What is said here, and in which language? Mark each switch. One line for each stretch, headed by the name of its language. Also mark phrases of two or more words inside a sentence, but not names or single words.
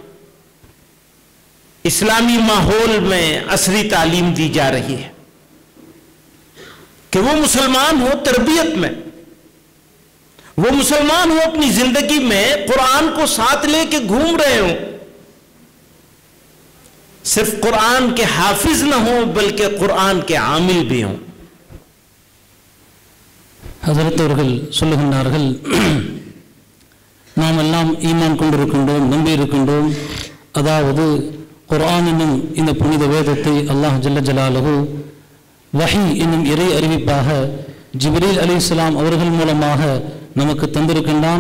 Urdu: اسلامی ماحول میں عصری تعلیم دی جا رہی ہے کہ وہ مسلمان ہو تربیت میں، وہ مسلمان ہو اپنی زندگی میں قرآن کو ساتھ لے کے گھوم رہے ہوں، صرف قرآن کے حافظ نہ ہوں بلکہ قرآن کے عامل بھی ہوں.
Tamil: ஹஸரத் அவர்கள் சொல்லுகின்றார்கள், நாம் எல்லாம் ஈமான் கொண்டிருக்கின்றோம், நம்பி இருக்கின்றோம். அதாவது குர்ஆன் என்னும் இந்த புனித வேதத்தை அல்லாஹ்
Arabic: جل جلاله
Tamil: வஹி என்னும் இறை அறிவிப்பாக ஜிப்ரீல் அலைஹிஸ்ஸலாம் அவர்கள் மூலமாக நமக்கு தந்திருக்கின்றான்.